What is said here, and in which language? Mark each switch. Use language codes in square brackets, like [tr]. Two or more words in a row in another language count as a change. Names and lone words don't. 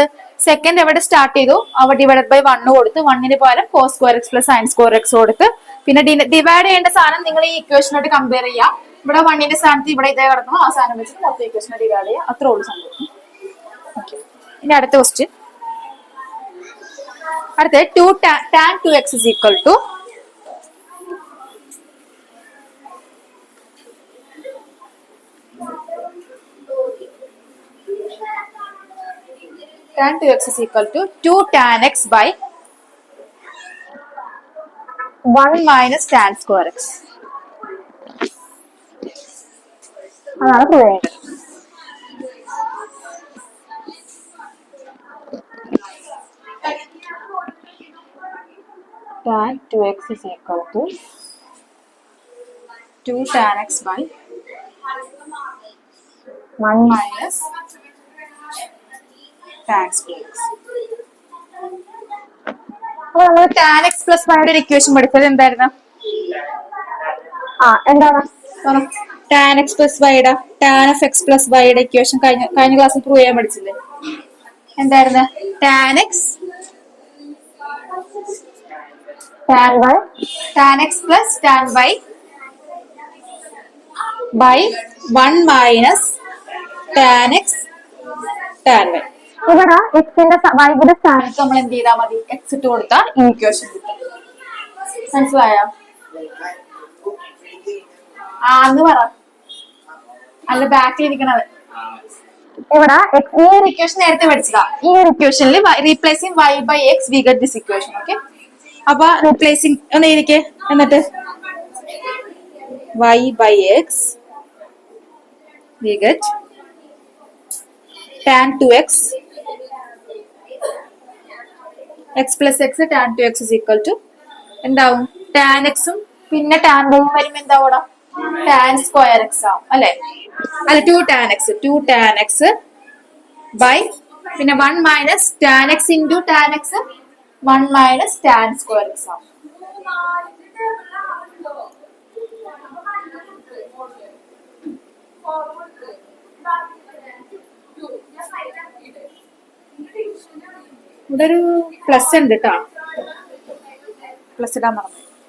[ml] സെക്കൻഡ് എവിടെ സ്റ്റാർട്ട് ചെയ്തു അവിടെ [en] divided by [ml] 1 കൊടുത്ത് 1ന് പകരം [en] cos square x plus sin square x [ml] കൊടുത്ത്, പിന്നെ ഡിവൈഡ് ചെയ്യേണ്ട സാധനം നിങ്ങൾ ഈ ഇക്വേഷനോട് കമ്പയർ ചെയ്യാം. ഇവിടെ 1ന്റെ സ്ഥാനത്ത് ഇവിടെ ഇതേ കിടക്കണം. ആ സാധനം വെച്ചിട്ട് മൊത്തം ഇക്വേഷനെ ഡിവൈഡ് ചെയ്യുക. അത്രേ ഉള്ളൂ സംഭവം. ഇനി അടുത്ത ക്വസ്റ്റ്യൻ. [en] അടുത്ത 2 tan 2x is equal to tan 2x is equal to 2 tan x by 1 minus tan square x. അതാണ് പ്രൂവ് ചെയ്യേണ്ടത്. tan 2x is equal to 2 tan x by 1 minus tan square x. [ml] അപ്പൊ നമ്മൾ [en] tan x plus y [ml] ഒരു ഇക്വേഷൻ പഠിച്ചത് എന്തായിരുന്നു? എന്താണ്? [en] tan x plus y tan of x plus y [ml] ഇക്വേഷൻ കഴിഞ്ഞ ക്ലാസ്സിൽ പ്രൂവ് ചെയ്യാൻ പഠിച്ചില്ലേ? [en] എന്തായിരുന്നു? tan x tan x plus tan y by 1 minus tan x tan y. [ml] ഇവിടെ എക്സിന്റെ വൈയുടെ സ്ഥാനത്ത് നമ്മൾ എന്ത് ചെയ്താൽ മതി? എക്സ് ഇട്ട് കൊടുത്താൽ ഈ ഇക്വേഷൻ കിട്ടും. മനസ്സിലായോ? ആന്ന് പറ. അല്ല ബാക്കിൽ ഇരിക്കണത്. ഇവിടെ ഈ ഒരു ഇക്വേഷൻ നേരത്തെ പഠിച്ചതാ. ഈ ഒരു ഇക്വേഷനിൽ [en] replacing y by x we get this equation. [ml] ഓക്കെ, അപ്പൊ റീപ്ലേസിംഗ് ഒന്ന് എഴുതിക്കേ. എന്നിട്ട് [en] y by x we get tan 2x x plus x tan 2x is equal to എന്താവും? [ml] tan x ഉം പിന്നെ tan y വരുമ്പോ എന്താവൂടാ? [en] tan square x [ml] ആവും അല്ലെ? [en] അല്ല 2 tan x by പിന്നെ 1 minus tan x into tan x 1 minus tan square x ആവും. [ml] ഇവിടെ ഒരു പ്ലസ് ഉണ്ട് കേട്ടോ. പ്ലസ് ഇടാൻ മറന്നു.